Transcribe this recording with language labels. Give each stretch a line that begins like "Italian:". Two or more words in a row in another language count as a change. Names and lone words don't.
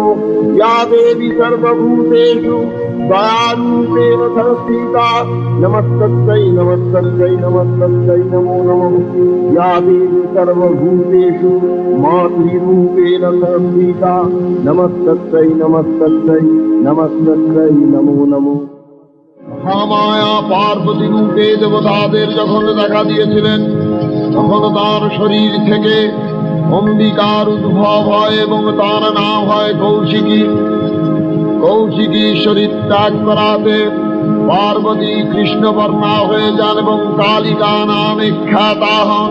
Sanskrit: या देवी सर्वभूतेषु दयारूपेण संस्थिता नमस्तस्यै नमस्तस्यै नमस्तस्यै नमो नमो। या देवी सर्वभूतेषु मातृरूपेण संस्थिता नमस्तस्यै नमस्तस्यै नमस्तस्यै नमो नमो।
Bangla: মহামায়া পার্বতী রূপে দেবতাদের যখন দেখা দিয়েছিলেন তখন তার শরীর থেকে অম্বিকার উদ্ভব হয় এবং তার নাম হয় কৌশিকী। কৌশিকী শরীর ত্যাগ করাতে পার্বতী কৃষ্ণবর্ণা হয়ে যান এবং কালিকা নামে খ্যাতা হন।